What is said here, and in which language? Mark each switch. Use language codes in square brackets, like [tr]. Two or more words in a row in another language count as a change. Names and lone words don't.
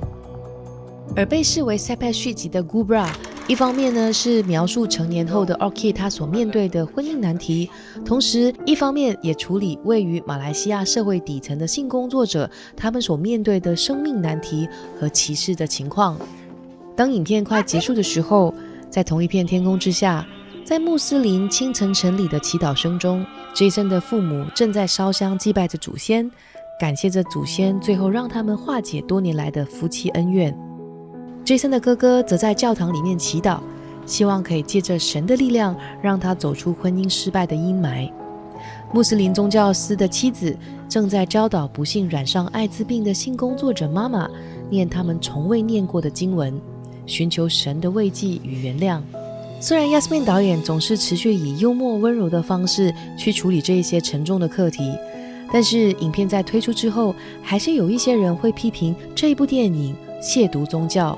[zh] 而被視為 Sepet 續集的 Gubra， 一方面呢是描述成年後的 Orchid 他所面對的婚姻難題，同時一方面也處理位於馬來西亞社會底層的性工作者他們所面對的生命難題和歧視的情況。當影片快結束的時候，在同一片天空之下，在穆斯林清晨晨禮的祈禱聲中， Jason 的父母正在燒香祭拜着祖先，感謝着祖先最後讓他們化解多年來的夫妻恩怨。Jason 的哥哥則在教堂裡面祈禱，希望可以借着神的力量讓他走出婚姻失敗的陰霾。穆斯林宗教師的妻子正在教導不幸染上艾滋病的性工作者媽媽念他們從未念過的經文，尋求神的慰藉與原諒。雖然 Yasmin 導演總是持續以幽默溫柔的方式去處理這一些沉重的課題，但是影片在推出之後，還是有一些人會批評這一部電影褻瀆宗教。